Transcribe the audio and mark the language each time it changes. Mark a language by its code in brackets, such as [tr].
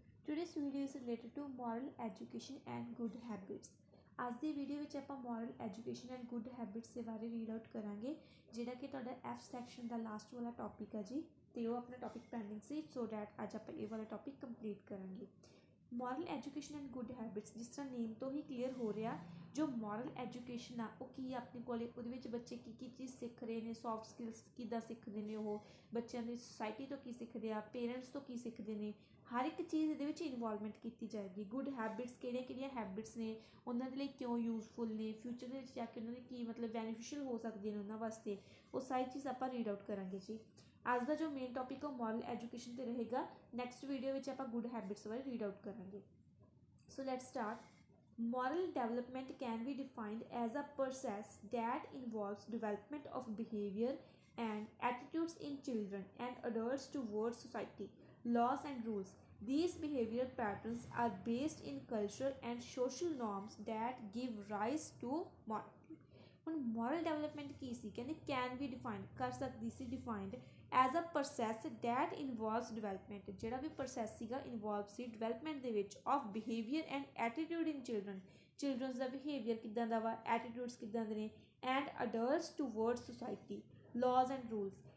[en] Today's video is related to moral education and good habits. [pa] आज ਦੀ video ਵਿੱਚ ਆਪਾਂ moral education and good habits ਦੇ ਬਾਰੇ read out ਕਰਾਂਗੇ, ਜਿਹੜਾ ਕਿ ਤੁਹਾਡਾ ਐਫ ਸੈਕਸ਼ਨ ਦਾ ਲਾਸਟ ਵਾਲਾ ਟੌਪਿਕ ਹੈ ਜੀ। ਤੇ ਉਹ ਆਪਣਾ topic pending ਸੀ, so that ਅੱਜ ਆਪਾਂ ਇਹ ਵਾਲਾ ਟੌਪਿਕ ਕੰਪਲੀਟ ਕਰਾਂਗੇ। Moral education and good habits, ਜਿਸ ਤਰ੍ਹਾਂ ਨੇਮ ਤੋਂ ਹੀ ਕਲੀਅਰ ਹੋ ਰਿਹਾ, ਜੋ ਮੋਰਲ ਐਜੂਕੇਸ਼ਨ ਆ ਉਹ ਕੀ ਆਪਣੇ ਕੋਲ ਉਹਦੇ ਵਿੱਚ ਬੱਚੇ ਕੀ ਚੀਜ਼ ਸਿੱਖ ਰਹੇ ਨੇ, ਸੌਫਟ ਸਕਿੱਲਸ ਕਿੱਦਾਂ ਸਿੱਖਦੇ ਨੇ, ਉਹ ਬੱਚਿਆਂ ਦੀ ਸੁਸਾਇਟੀ ਤੋਂ ਕੀ ਸਿੱਖਦੇ ਆ, ਪੇਰੈਂਟਸ ਤੋਂ ਕੀ ਸਿੱਖਦੇ ਨੇ, ਹਰ ਇੱਕ ਚੀਜ਼ ਇਹਦੇ ਵਿੱਚ ਇਨਵੋਲਵਮੈਂਟ ਕੀਤੀ ਜਾਏਗੀ। ਗੁੱਡ ਹੈਬਿਟਸ ਕਿਹੜੀਆਂ ਹੈਬਿਟਸ ਨੇ, ਉਹਨਾਂ ਦੇ ਲਈ ਕਿਉਂ ਯੂਜ਼ਫੁਲ ਨੇ, ਫਿਊਚਰ ਦੇ ਵਿੱਚ ਜਾ ਕੇ ਉਹਨਾਂ ਦੇ ਕੀ ਮਤਲਬ ਬੈਨੀਫਿਸ਼ੀਅਲ ਹੋ ਸਕਦੀਆਂ ਨੇ ਉਹਨਾਂ ਵਾਸਤੇ, ਉਹ ਸਾਰੀ ਚੀਜ਼ ਆਪਾਂ ਰੀਡ ਆਊਟ ਕਰਾਂਗੇ ਜੀ। ਅੱਜ ਦਾ ਜੋ ਮੇਨ ਟੌਪਿਕ ਉਹ ਮੋਰਲ ਐਜੂਕੇਸ਼ਨ 'ਤੇ ਰਹੇਗਾ। ਨੈਕਸਟ ਵੀਡੀਓ ਵਿੱਚ ਆਪਾਂ ਗੁੱਡ ਹੈਬਿਟਸ ਬਾਰੇ ਰੀਡ ਆਊਟ ਕਰਾਂਗੇ। [en] So let's start. Moral development can be defined as a process that involves development of behavior and attitudes in children and adults towards society, laws and rules. These behavioral patterns are based in cultural and social norms that give rise to morality. [pa] ਹੁਣ moral development ਕੀ ਸੀ, ਕਹਿੰਦੇ [en] can we define [pa] ਕਰ ਸਕਦੀ ਸੀ, [en] defined as a process that involves development, [pa] ਜਿਹੜਾ ਵੀ process ਸੀਗਾ involve ਸੀ development ਦੇ ਵਿੱਚ [en] of behaviour and attitude in childrens [pa] ਦਾ behaviour ਕਿੱਦਾਂ ਦਾ ਵਾ, ਐਟੀਟਿਊਡਸ ਕਿੱਦਾਂ ਦੇ ਨੇ, [en] And adults towards society, laws and rules.